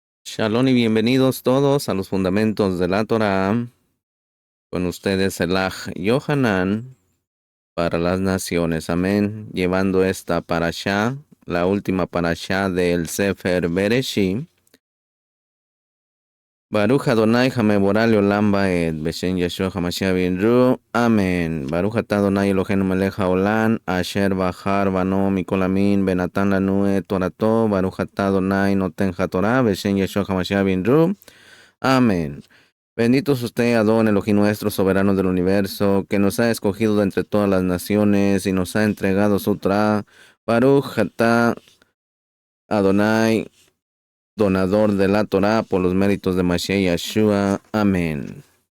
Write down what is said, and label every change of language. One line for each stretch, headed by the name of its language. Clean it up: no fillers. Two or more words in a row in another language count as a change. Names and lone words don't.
Spanish: Shalom y bienvenidos todos a los fundamentos de la Torah. Con ustedes el Aj Yohanan para las naciones. Amén. Llevando esta parashá, la última parashá del Sefer Bereshit.
Hebrew: ברוך אדוני המבורך לעולם ועד. בשם ישוע המשיח בינרו.
Spanish: Amén.
Hebrew: ברוך אתה אדוני אלוהינו מלך העולם. אשר בחר בנו מכל העמים. ונתן לנו את תורתו. ברוך אתה אדוני נותן התורה. בשם ישוע המשיח בינרו.
Spanish: Amén. Bendito es usted, Adón, Elohim nuestro, soberano del universo, que nos ha escogido de entre todas las naciones y nos ha entregado su Torah.
Hebrew: ברוך אתה אדוני,
Spanish: donador de la Torah, por los méritos de Mashiach Yeshua. Amén.